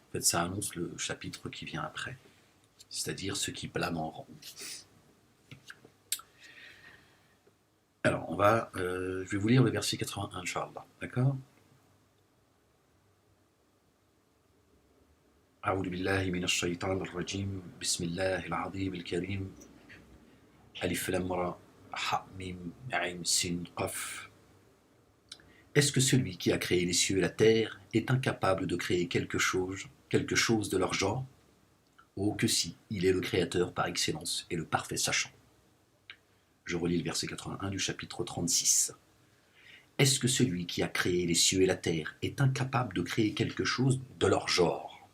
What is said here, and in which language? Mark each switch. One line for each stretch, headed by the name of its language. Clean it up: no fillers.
French: En fait, ça annonce le chapitre qui vient après, c'est-à-dire ceux qui blâment en rond. Alors, je vais vous lire le verset 81, Inch'Allah, d'accord?
Arabic: أعوذ بالله من الشيطان الرجيم بسم الله العظيم الكريم ألف لام را ح ميم عين سين قاف.
French: Est-ce que celui qui a créé les cieux et la terre est incapable de créer quelque chose de leur genre? Oh que si, il est le créateur par excellence et le parfait sachant. Je relis le verset 81 du chapitre 36. Est-ce que celui qui a créé les cieux et la terre est incapable de créer quelque chose de leur genre?